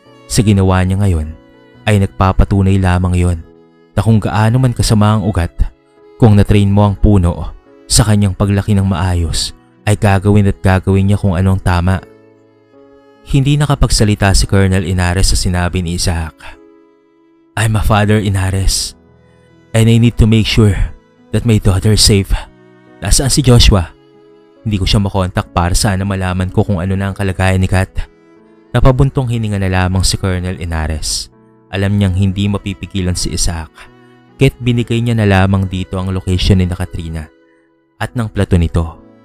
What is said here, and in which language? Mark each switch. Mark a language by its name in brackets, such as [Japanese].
[Filipino] Sa ginawa niya ngayon, ay nagpapatunay lamang yon na kung gaano man kasama ang ugat, kung natrain mo ang puno sa kanyang paglaki ng maayos, ay gagawin niya kung anong tama." Hindi nakapagsalita si Colonel Inares sa sinabi ni Isaac. [English] "I'm a father, Inares, and I need to make sure that my daughter is safe. [Filipino] Nasaan si Joshua? Hindi ko siya makontak para sana malaman ko kung ano na ang kalagayan ni Kat." Napabuntong hininga na lamang si Colonel Inares. Alam niyang hindi mapipigilan si Isaac, kaya't binigay niya na lamang dito ang location ni Katrina at ng plato nito.